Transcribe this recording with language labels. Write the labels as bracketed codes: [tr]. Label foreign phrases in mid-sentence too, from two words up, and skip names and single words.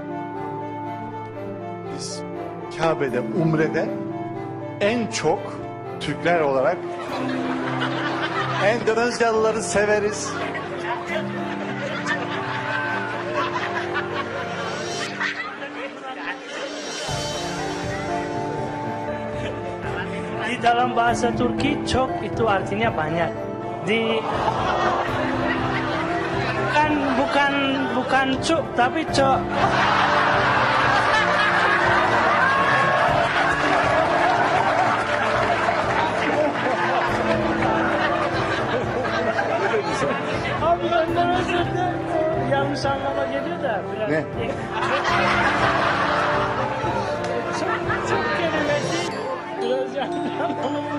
[tr] Biz Kabe'de, Umre'de en çok Türkler olarak Endonezyalıları severiz. [id] Di dalam bahasa Turki çok itu artinya banyak. Bukan cuk tapi cok. [tr] Abi Endonezya'da yanlış anlama geliyor da biraz. Ne? Çok kelimesi biraz yanlış anlama.